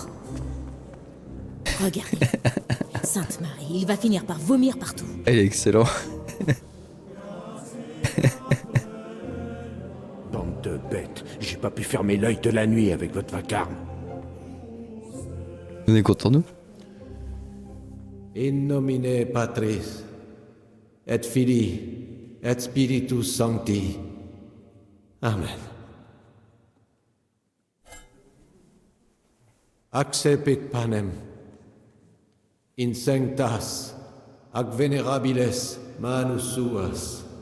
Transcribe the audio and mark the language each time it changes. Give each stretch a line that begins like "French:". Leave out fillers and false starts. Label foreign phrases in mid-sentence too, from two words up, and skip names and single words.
French: Regardez. Sainte Marie, il va finir par vomir partout. Elle est excellent. Bande de bêtes. J'ai pas pu fermer l'œil de la nuit avec votre vacarme. On est content nous?
Latin: In nomine Patris, et Filii, et Spiritus Sancti. Amen. Accepit panem, in sanctas, ac venerabiles manus suas.